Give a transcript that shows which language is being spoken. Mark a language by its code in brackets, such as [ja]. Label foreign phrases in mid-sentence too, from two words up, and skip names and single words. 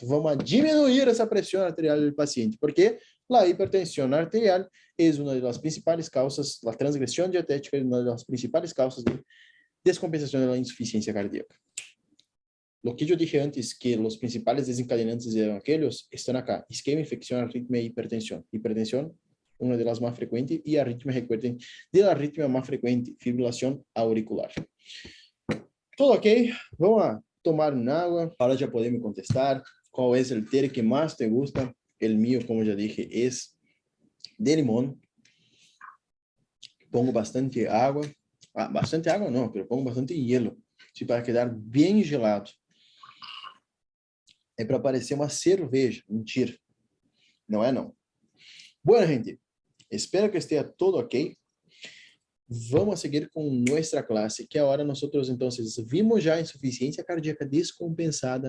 [pt] Vamos diminuir essa pressão arterial do paciente, porque a hipertensão arterial é uma das principais causas, a transgressão dietética é uma das principais causas de descompensação da insuficiência cardíaca. O que eu disse antes, que os principais desencadenantes eram aqueles, estão acá: isquemia, infecção, arritmia e hipertensão. Hipertensão, uma das mais frequentes, e arritmia, [es] recuerden, de la [pt] arritmia mais frequente, fibrilação auricular. Tudo ok? Vamos a tomar uma água, para já poder me contestar qual é o té que mais [es] te gusta. El mío, como ya dije, es de limón. Pongo bastante agua. Bastante agua no, pero pongo bastante hielo. Sí, para quedar bien gelado. [pt] É para parecer uma cerveja. Mentira. Não é não. Bueno, gente. Espero que esteja todo ok. Vamos a seguir com nossa classe, que agora nós então vimos já a insuficiência cardíaca descompensada.